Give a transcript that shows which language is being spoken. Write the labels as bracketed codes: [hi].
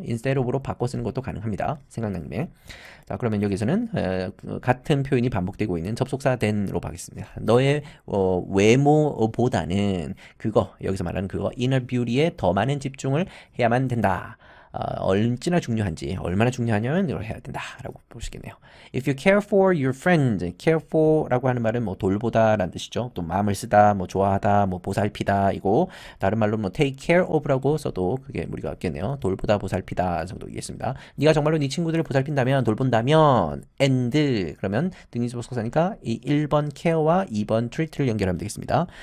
[ko] instead of로 바꿔 쓰는 것도 가능합니다. 생각난 김에. 자, 그러면 여기서는 같은 표현이 반복되고 있는 접속사 than으로 가겠습니다. 너의 외모보다는 그거, 여기서 말하는 그거 inner beauty에 더 많은 집중을 해야만 된다. 얼마나 중요한지, 얼마나 중요하냐면 이걸 해야 된다라고 보시겠네요. [en] If you care for your friend, [ko] care for라고 하는 말은 뭐 돌보다라는 뜻이죠. 또 마음을 쓰다, 뭐 좋아하다, 뭐 보살피다 이고 다른 말로 뭐 take care of라고 써도 그게 무리가 없겠네요. 돌보다, 보살피다 정도이겠습니다. 네가 정말로 네 친구들을 보살핀다면, 돌본다면, and 그러면 등기부속사니까 이 1번 care와 2번 treat를 연결하면 되겠습니다.